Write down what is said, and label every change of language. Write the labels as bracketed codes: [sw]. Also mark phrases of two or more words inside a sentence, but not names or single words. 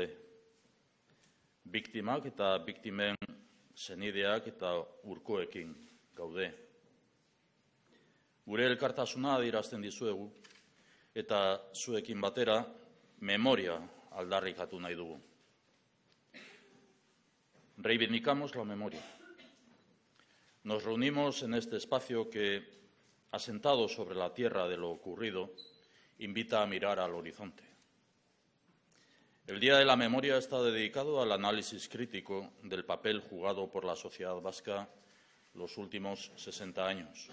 [eu] Biktimak eta biktimen senideak eta urkoekin gaude. Gure elkartasuna adierazten dizuegu eta zuekin batera memoria aldarrikatu nahi dugu. [es] Reivindicamos la memoria. Nos reunimos en este espacio que, asentado sobre la tierra de lo ocurrido, invita a mirar al horizonte. El Día de la Memoria está dedicado al análisis crítico del papel jugado por la sociedad vasca los últimos 60 años.